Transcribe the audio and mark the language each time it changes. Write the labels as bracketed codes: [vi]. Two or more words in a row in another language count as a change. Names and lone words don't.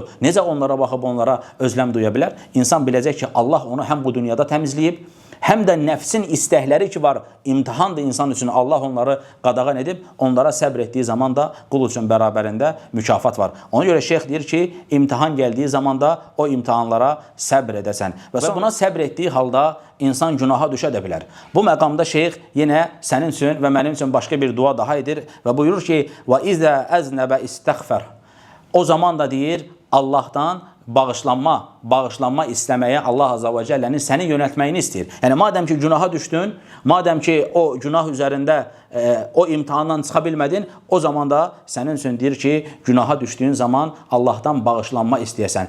[az] Necə onlara baxıb onlara özləm duya bilər? İnsan biləcək ki, Allah onu həm bu dünyada təmizləyib, həm də nəfsin istəkləri ki var, imtihandır insan üçün, Allah onları qadağan edib, onlara səbr etdiyi zaman da qul üçün bərabərində mükafat var. Ona görə şeyx deyir ki, imtihan gəldiyi zaman da o imtihanlara səbr edəsən. Və buna səbr etdiyi halda insan günaha düşə də bilər. Bu məqamda şeyx yenə sənin üçün və mənim üçün başqa bir dua daha edir və buyurur ki, [ar] وَإِذَا أَذْنَبَ إِسْتَغْفَرْ [az] O zaman da deyir, Allahdan bağışlanma istəməyə Allah Azza və Cəllənin səni yönəltməyini istəyir. Yəni, madəm ki, günaha düşdün, madəm ki, o günah üzərində o imtihandan çıxa bilmədin, o zaman da sənin üçün deyir ki, günaha düşdüyün zaman Allahdan bağışlanma istəyəsən.